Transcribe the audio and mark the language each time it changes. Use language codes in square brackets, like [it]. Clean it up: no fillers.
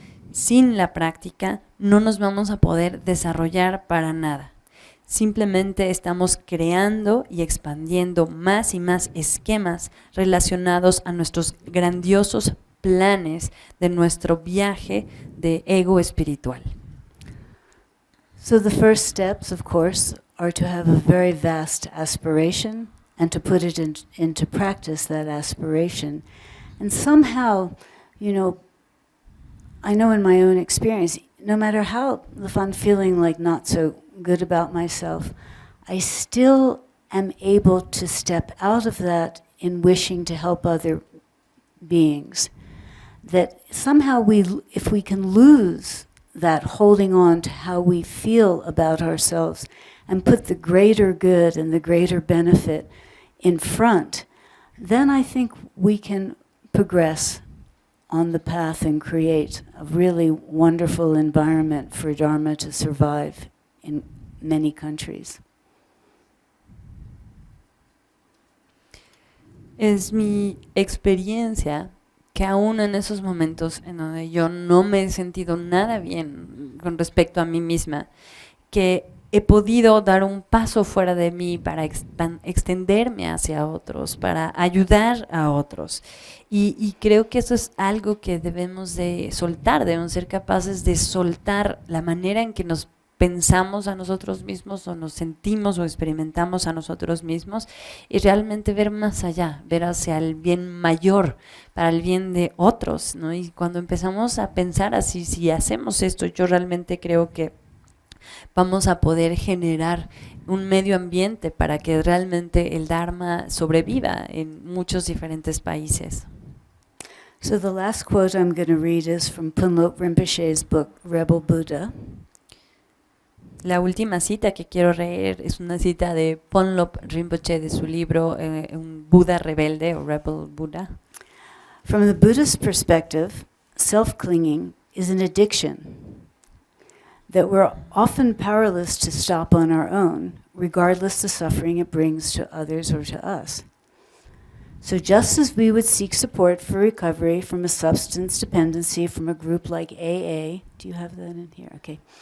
[es] Sin la práctica, no nos vamos a poder desarrollar para nada. Simplemente estamos creando y expandiendo más y más esquemas relacionados a nuestros grandiosos planes de nuestro viaje de ego espiritual. [en] So the first steps, of course, are to have a very vast aspiration and to put it into practice, that aspiration. And somehow, you know, I know in my own experience, no matter how, if I'm feeling like not so good about myself, I still am able to step out of that in wishing to help other beings. That somehow if we can lose that holding on to how we feel about ourselves and put the greater good and the greater benefit in front, then I think we can progress on the path and create a really wonderful environment for Dharma to survive in many countries. [es] Es mi experiencia que aún en esos momentos en donde yo no me he sentido nada bien con respecto a mí misma, que he podido dar un paso fuera de mí para extenderme hacia otros, para ayudar a otros. Y creo que eso es algo que debemos de soltar, debemos ser capaces de soltar la manera en que nos pensamos a nosotros mismos o nos sentimos o experimentamos a nosotros mismos y realmente ver más allá, ver hacia el bien mayor, para el bien de otros, ¿no? Y cuando empezamos a pensar así, si hacemos esto, yo realmente creo que vamos a poder generar un medio ambiente para que realmente el Dharma sobreviva en muchos diferentes países. [en] So the last quote I'm going to read is from Punlop Rinpoche's book, Rebel Buddha. [es] La última cita que quiero leer es una cita de Punlop Rinpoche de su libro Un Buda Rebelde o Rebel Buddha. [en] From the Buddhist perspective, self-clinging is an addiction that we're often powerless to stop on our own, regardless the suffering it brings to others or to us. So just as we would seek support for recovery from a substance dependency from a group like AA, do you have that in here? Okay.